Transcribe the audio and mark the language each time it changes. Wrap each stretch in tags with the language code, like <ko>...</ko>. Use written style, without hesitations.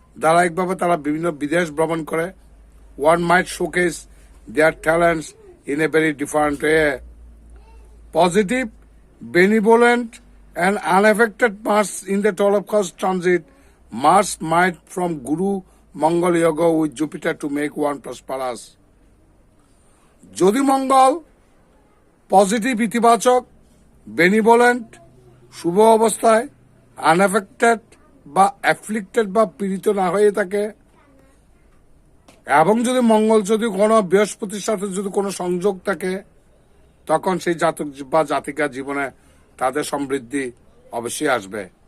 <bn>ধারাবাহিকভাবে তারা বিভিন্ন বিদেশ ভ্রমণ করে।</bn> <en>One might showcase their talents in a very different way. Positive, benevolent, and unaffected Mars in the 12th house transit. Mars might from Guru Mongol Yoga with Jupiter to make one prosperous.</en> <bn>যদি মঙ্গল positive, ইতিবাচক, benevolent, শুভ অবস্থায়, unaffected বা afflicted বা পীড়িত না হয়ে থাকে এবং যদি মঙ্গল যদি কোনো বৃহস্পতির সাথে যদি কোনো সংযোগ থাকে তখন সেই জাতক বা জাতিকা জীবনে তাদের সমৃদ্ধি অবশ্যই আসবে।</bn>